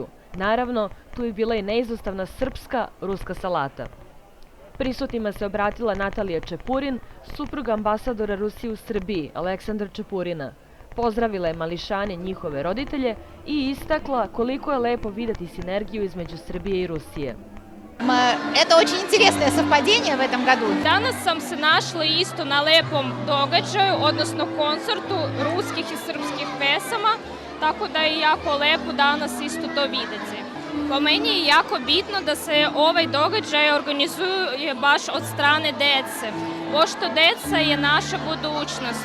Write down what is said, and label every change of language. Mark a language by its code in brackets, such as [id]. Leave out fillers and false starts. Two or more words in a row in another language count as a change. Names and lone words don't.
[sr] Naravno, tu je bila i neizostavna srpska ruska salata. Prisutnima se obratila Natalija Čepurin, supruga ambasadora Rusije u Srbiji, Aleksandra Čepurina. Pozdravila je mališane njihove roditelje i istakla koliko je lepo videti sinergiju između Srbije i Rusije. [ru] Это очень интересное совпадение в этом году. [sr] Danas sam se našla isto na lepom događaju, odnosno koncertu ruskih i srpskih pesama, tako da je jako lepo danas isto to videti. Po meni je jako bitno da se ovaj događaj organizuje baš od strane dece, pošto deca je naša budućnost.